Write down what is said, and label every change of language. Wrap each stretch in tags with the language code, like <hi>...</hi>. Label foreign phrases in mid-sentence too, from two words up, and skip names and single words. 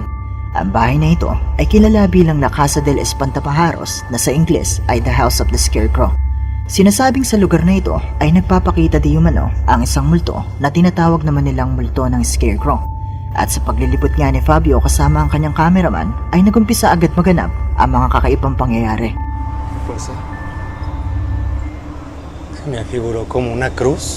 <tl>Ang bahay na ito ay kilala bilang La Casa del Espantapajaros na sa Ingles ay The House of the Scarecrow. Sinasabing sa lugar na ito ay nagpapakita di umano ang isang multo na tinatawag naman nilang multo ng Scarecrow. At sa paglilipot nga ni Fabio kasama ang kanyang cameraman ay nagumpisa agad maganap ang mga kakaibang pangyayari.</tl> <es>Se me afiguró como una cruz.</es>